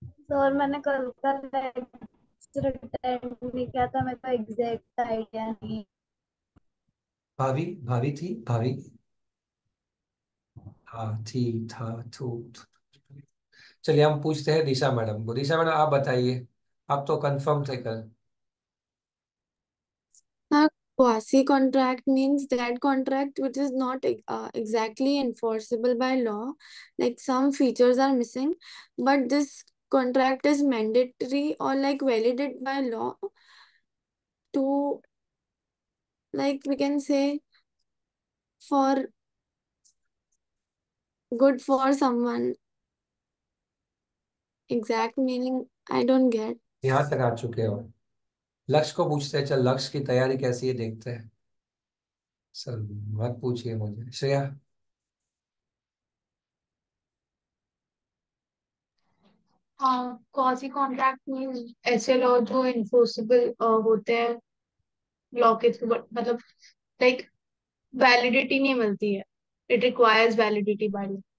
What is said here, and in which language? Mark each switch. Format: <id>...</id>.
<hi>Sir मैंने कल का लेक्चर अटेंड नहीं किया था, मेरे को एग्जैक्ट आइडिया नहीं। भाभी, भाभी थी भाभी। हाँ थी, था, थू। चलिए हम पूछते हैं दिशा मैडम को। दिशा मैडम आप बताइए, आप तो कंफर्म थे कल।</hi> <en>A quasi contract means that contract which is not exactly enforceable by law, like some features are missing, but this contract is mandatory or like validated by law to, like we can say, for good for someone. Exact meaning I don't get.</en> <hi>यहाँ तक आ चुके हो। लक्ष्य को पूछते हैं, चल लक्ष्य की तैयारी कैसी है देखते हैं। सर मत पूछिए मुझे, श्रेया। हाँ, क्वासी कॉन्ट्रैक्ट मीन ऐसे लॉ जो इन्फोर्सेबल होते हैं लॉ के थ्रू, मतलब लाइक वैलिडिटी नहीं मिलती है,</hi> <en>It requires validity by law.</en>